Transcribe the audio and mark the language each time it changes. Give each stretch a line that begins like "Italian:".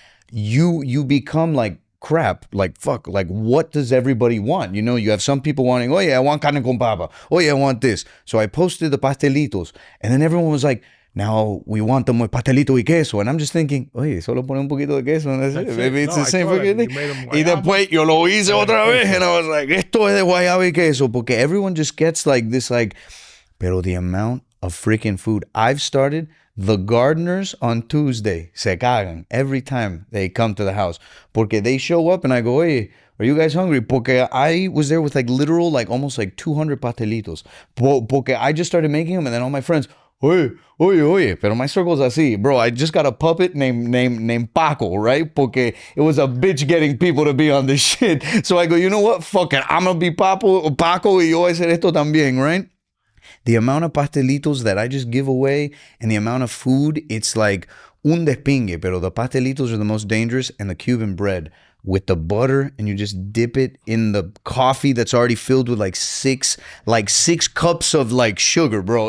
English: You become like, crap, like fuck, like what does everybody want? You have some people wanting, oh yeah, I want carne con papa. Oh yeah, I want this. So I posted the pastelitos, and then everyone was like, now we want them with pastelito y queso. And I'm just thinking,
Spanish: oye, solo pone un poquito de queso.
English: And that's it. Maybe it's the same fucking thing.
Spanish: Y después yo lo hice otra vez.
English: And I was like,
Spanish: esto es de guayaba y queso. Porque
English: everyone just gets like this, like,
Spanish: pero
English: the amount of freaking food. I've started the gardeners on Tuesday.
Spanish: Se cagan
English: every time they come to the house.
Spanish: Porque
English: they show up and I go,
Spanish: oye,
English: are you guys hungry?
Spanish: Porque
English: I was there with like literal, like almost like 200 pastelitos.
Spanish: Porque
English: I just started making them and then all my friends,
Spanish: oye, pero
English: my circle's
Spanish: así.
English: Bro, I just got a puppet named Paco, right?
Spanish: Porque
English: it was a bitch getting people to be on this shit. So I go, you know what? Fuck it. I'm going to be Paco
Spanish: y yo voy a hacer esto también,
English: right? The amount of pastelitos that I just give away and the amount of food, it's like
Spanish: un despingue. Pero
English: the pastelitos are the most dangerous, and the Cuban bread with the butter, and you just dip it in the coffee that's already filled with like six cups of like sugar, bro.